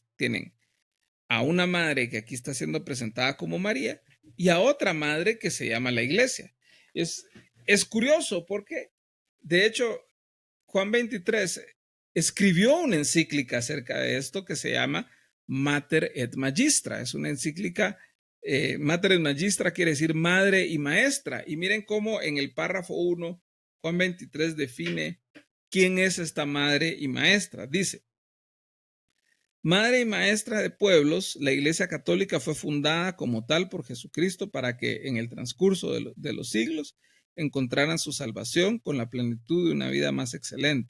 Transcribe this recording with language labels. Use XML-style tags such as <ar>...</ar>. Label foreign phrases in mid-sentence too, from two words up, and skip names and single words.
<es>Tienen a una madre que aquí está siendo presentada como María y a otra madre que se llama la iglesia. Es curioso porque, de hecho, Juan 23 escribió una encíclica acerca de esto que se llama Mater et Magistra. Es una encíclica, Mater et Magistra quiere decir madre y maestra. Y miren cómo en el párrafo 1, Juan 23 define quién es esta madre y maestra. Dice, madre y maestra de pueblos, la Iglesia Católica fue fundada como tal por Jesucristo para que en el transcurso de los siglos encontraran su salvación con la plenitud de una vida más excelente.</es>